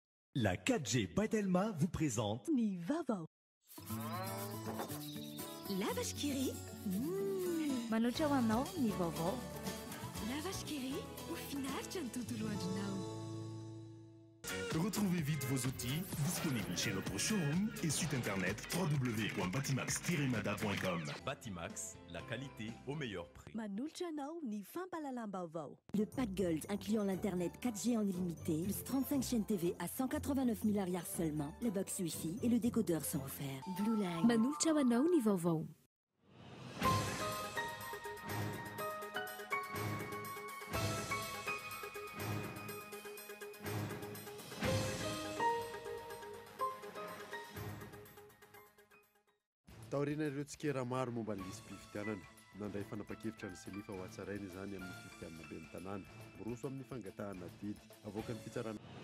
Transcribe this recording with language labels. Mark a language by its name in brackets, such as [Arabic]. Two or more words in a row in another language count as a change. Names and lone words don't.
[French] La 4G Patelma vous présente [Malagasy] Ni Vaovao. [French] La vache qui rit. [Malagasy] Manoatra ho anao ny vaovao. [French] La vache qui rit. Au final, tu as tout loin du nao. Retrouvez vite vos outils disponibles chez notre showroom et site internet www.batimax-mada.com. Batimax, la qualité au meilleur prix. [Malagasy] Manolotra anao ny fampahalalam-baovao. [French] Le pack Gold incluant l'internet 4G en illimité, plus 35 chaînes TV à 189 000 arrières seulement, le box Wi-Fi et le décodeur sont offerts. Blue Line. [Malagasy] Manolotra ho anao ny vaovao. Taorina ireo tsikera maro momba ny lisam-pifidianana nandray fanapa-kevitra ny senifa ho hatsaraina izany amin'ny fifidianana be ny tanàna miroso amin'ny fangatahana didy avoaka ny fitsarana